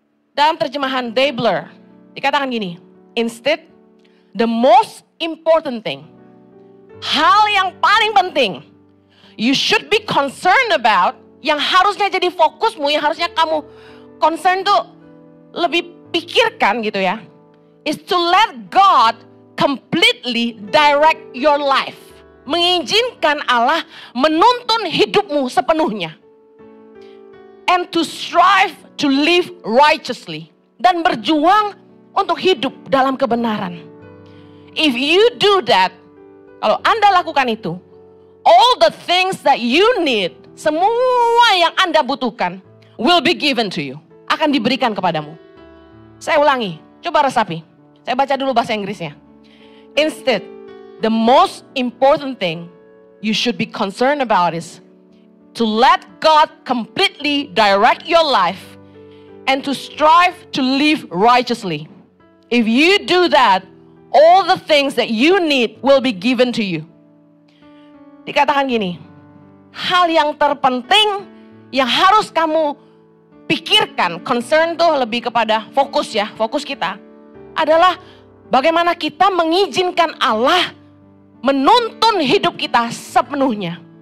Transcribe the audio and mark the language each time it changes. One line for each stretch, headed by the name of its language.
Indonesian: Dalam terjemahan Dabler, dikatakan gini,
English: instead, the most important thing,
Indonesian: hal yang paling penting,
English: you should be concerned about,
Indonesian: yang harusnya jadi fokusmu, yang harusnya kamu concern tuh lebih pikirkan gitu ya,
English: is to let God completely direct your life.
Indonesian: Mengizinkan Allah menuntun hidupmu sepenuhnya.
English: And to strive to live righteously.
Indonesian: Dan berjuang untuk hidup dalam kebenaran.
English: If you do that,
Indonesian: kalau Anda lakukan itu,
English: all the things that you need,
Indonesian: semua yang Anda butuhkan,
English: will be given to you.
Indonesian: Akan diberikan kepadamu. Saya ulangi, coba resapi. Saya baca dulu bahasa Inggrisnya.
English: Instead, the most important thing you should be concerned about is to let God completely direct your life and to strive to live righteously. If you do that, all the things that you need will be given to you.
Indonesian: Dikatakan gini, hal yang terpenting yang harus kamu pikirkan, concern tuh lebih kepada fokus ya, fokus kita adalah bagaimana kita mengizinkan Allah menuntun hidup kita sepenuhnya.